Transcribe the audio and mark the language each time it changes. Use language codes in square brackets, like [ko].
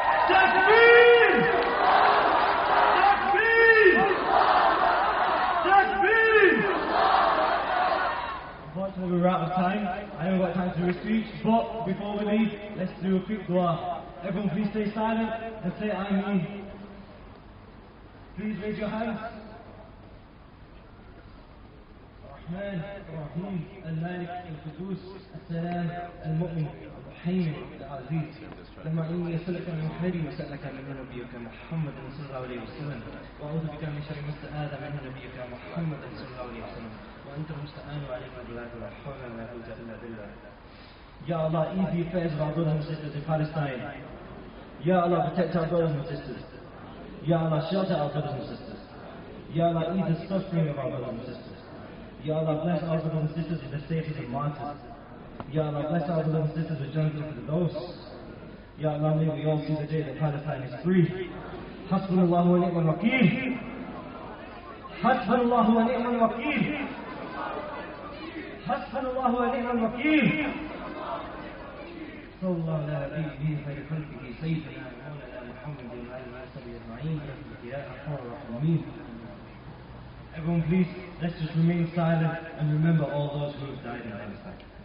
[ar] Takbir! Takbir! Takbir! [en] Unfortunately, we're out of time. I haven't got time to do a speech, but before we leave, let's do a quick dua. Everyone please stay silent and say Ameen. Please raise your hands. [ar] الرحمن الرحيم المالك القدوس السلام المؤمن الرحيم العزيز. لما إني أسألك من خير ما سألك من نبيك محمد صلى الله عليه وسلم، وأعوذ بك من شر ما استعاذ منه نبيك محمد صلى الله عليه وسلم، وأنت المستعان وعليك البلاغ ولا حول ولا قوة إلا بالله. [en] Ya Allah, ease the affairs of our brothers and sisters in Palestine. Ya Allah, protect our brothers and sisters. Ya Allah, shelter our brothers and sisters. Ya Allah, ease the suffering of our brothers and sisters. Ya Allah, bless our brothers and sisters with the status of martyrs. Ya Allah, bless our brothers and sisters with Jannah al-Firdaus. Ya Allah, may we all see the day that Palestine is free. [ar] Hasbunallahu wa ni'mal wakeel. Hasbunallahu wa ni'mal wakeel. Hasbunallahu wa ni'mal wakeel. صلى الله على نبيه خير خلقه سيدنا مولانا محمد وعلى اله وصحبه اجمعين يا ارحم الراحمين. [en] Everyone please, let's just remain silent and remember all those who have died in Palestine.